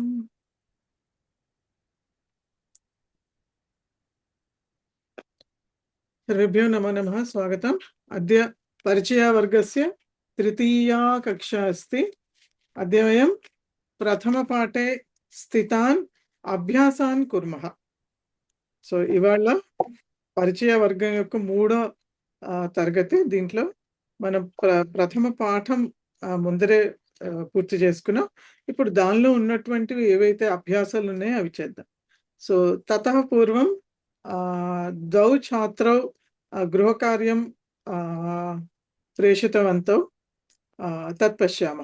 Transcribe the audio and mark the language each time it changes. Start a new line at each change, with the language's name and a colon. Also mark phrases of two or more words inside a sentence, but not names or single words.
Sanskrit: सर्वेभ्यो नमो नमः। स्वागतम्। अद्य परिचयवर्गस्य तृतीया कक्षा अस्ति। अद्य वयं प्रथमपाठे स्थितान् अभ्यासान् कुर्मः।
Telugu: సో ఇవాళ పరిచయ వర్గం యొక్క మూడో తరగతి. దీంట్లో మనం ప్రథమ పాఠం ముందరే పూర్తి చేసుకున్నాం. ఇప్పుడు దానిలో ఉన్నటువంటివి ఏవైతే అభ్యాసాలు ఉన్నాయో అవి చేద్దాం.
Sanskrit: సో ततः पूर्वं द्वौ छात्रौ गृहकार्यं प्रेषितवन्तौ तत्पश्यामः.